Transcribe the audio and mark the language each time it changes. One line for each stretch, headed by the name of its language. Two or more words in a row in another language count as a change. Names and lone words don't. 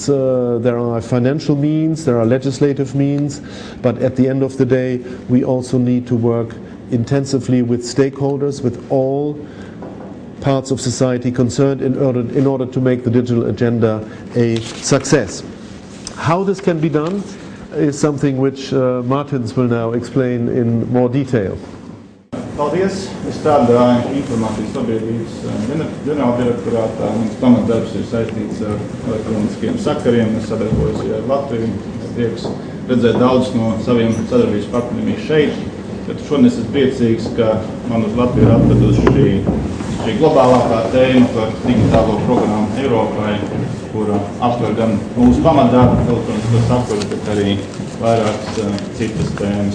English: There are financial means, there are legislative means, but at the end of the day, we also need to work intensively with stakeholders, with all parts of society concerned in order to make the digital agenda a success. How this can be done is something which Martins will now explain in more detail.
Latvian: Paldies! Es strādāju informācijas sabiedrības ģenerāldirektorātā. Mans pamatdarbs ir saistīts ar elektroniskiem sakariem. Es sadarbojos ar Latviju. Es prieks redzēt daudz no saviem sadarbības partneriem šeit. Bet šodien es esmu priecīgs, ka man uz Latviju ir atvedusi šī globālākā tēma par digitālo programmu Eiropai, kura aptver gan mūsu pamatdarbu, elektronisko sakaru, bet arī vairākas citas tēmas.